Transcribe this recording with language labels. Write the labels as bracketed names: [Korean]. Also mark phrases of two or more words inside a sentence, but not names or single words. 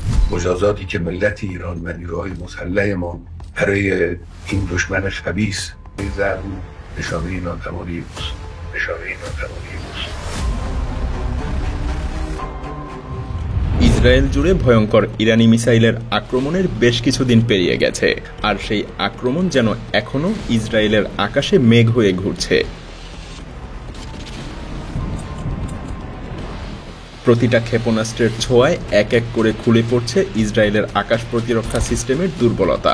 [Persian] مجازاتی که ملت ایران و نیروهای مسلح ما برای این دشمن خبیث می‌ذارن نشانه ناتوانی اوست. [Bangla] ইসরায়েল জুড়ে ভয়ঙ্কর ইরানি মিসাইলের আক্রমণের বেশ কিছুদিন পেরিয়ে গেছে, আর সেই আক্রমণ যেন এখনো ইসরায়েলের আকাশে মেঘ হয়ে ঘুরছে। প্রতিটা ক্ষেপণাস্ত্রের ছোঁয়ায় এক এক করে খুলে পড়ছে ইসরায়েলের আকাশ প্রতিরক্ষা সিস্টেমের দুর্বলতা।